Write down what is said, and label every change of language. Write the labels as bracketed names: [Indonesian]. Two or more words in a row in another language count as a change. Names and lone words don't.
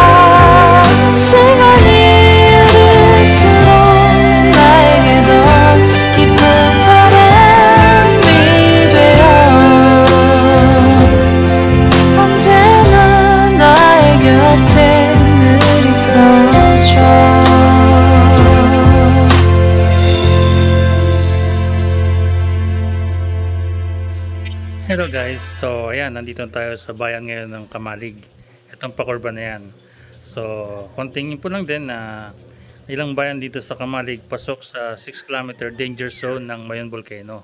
[Korean] 시간이 흐를수록 난 나에게 더 깊은 사람이 되어 언제나 나의 곁에 늘 있어줘. [English] Hello guys, [Filipino] so ayan, nandito tayo sa bayan ngayon ng Kamalig. Itong Pakurba na yan. So, konting info lang din na ilang bayan dito sa Kamalig pasok sa 6 km danger zone ng Mayon Volcano.